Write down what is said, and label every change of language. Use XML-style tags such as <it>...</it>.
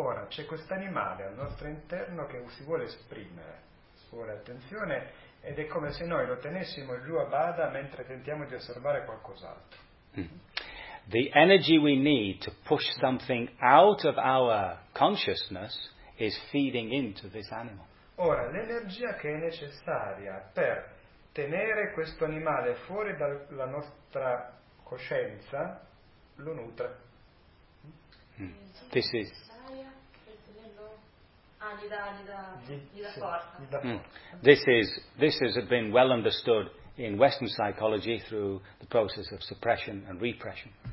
<it>Ora, c'è questo animale al nostro interno che si vuole esprimere, si vuole attenzione, ed è come se noi lo tenessimo giù a bada mentre tentiamo di osservare qualcos'altro.</it> <en>The energy we need to push something out of our consciousness is feeding into this animal.</en> <it>Ora, l'energia che è necessaria per tenere questo animale fuori dalla nostra coscienza lo nutre.</it> <en>This is this has been well understood in Western psychology through the process of suppression and repression.</en>